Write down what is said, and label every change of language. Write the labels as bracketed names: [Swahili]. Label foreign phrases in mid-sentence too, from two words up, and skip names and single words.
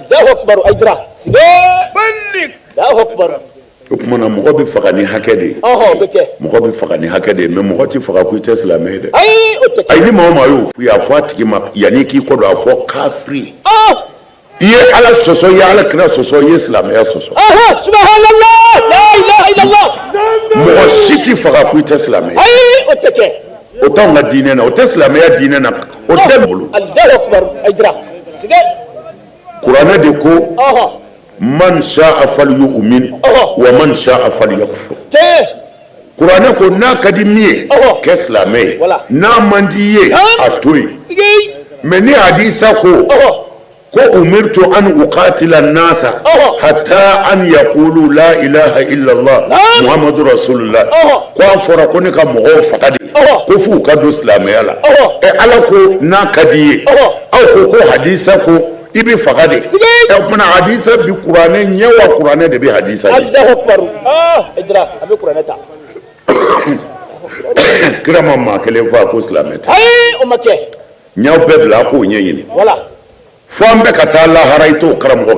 [Bambara] o kumana mɔgɔ bɛ faga ni hakɛ de ye mɔgɔ bɛ faga ni hakɛ de ye mais mɔgɔ tɛ faga ko i tɛ silamɛ ye dɛ ayi ni maa o maa y'o f'i ye a fɔ a tigi ma yanni k'i kɔ don a fɔ kafiri i ye ala sɔsɔ i ye ala kira sɔsɔ i ye silamɛya sɔsɔ mɔgɔ si tɛ faga ko i tɛ silamɛ ye o t'anw ka diinɛ na o tɛ silamɛya diinɛ na o tɛ bolo kuranɛ de ko [Arabic] من شاء فليؤمن ومن شاء فليكفر [Bambara] kuranɛ ko n'a ka di min ye kɛ silamɛ ye n'a man di ye a to yen mais ni hadisa ko [Arabic] أمرت أن أقاتل الناس حتى أن يقولوا لا إله إلا الله محمد رسول الله [Bambara] ko an fɔra ko ne ka mɔgɔw faga de ko f'u ka don silamɛya la ala ko n'a ka di ye aw ko hadisa ko i bɛ faga de o kumana hadisa bi kuranɛ ɲɛ wa kuranɛ de bɛ hadisa ye kira ma maa kelen fɔ a ko silamɛ tɛ ɲaw bɛɛ bila a k'o ɲɛɲini fo an bɛ ka taa lahara i t'o karamɔgɔ